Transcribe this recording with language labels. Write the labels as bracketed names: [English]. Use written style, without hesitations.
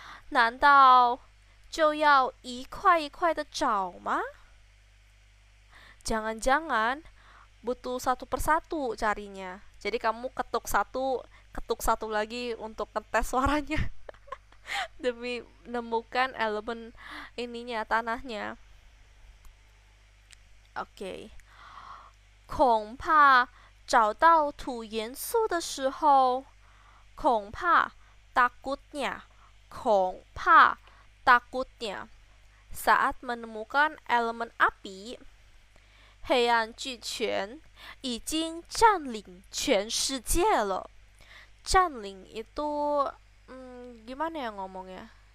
[Chinese] 难道就要一块一块的找吗? [Indonesian] Jangan-jangan butuh satu persatu carinya. Jadi kamu ketuk satu lagi untuk ngetes suaranya demi menemukan elemen ininya, tanahnya. Oke. [Chinese] 恐怕找到土元素的时候, 恐怕 [Indonesian] takutnya, [Chinese] 恐怕 takutnya, [Indonesian] saat menemukan elemen api, [Chinese] 黑暗巨犬已经占领全世界了. 占领 [Indonesian] itu gimana ya ngomongnya?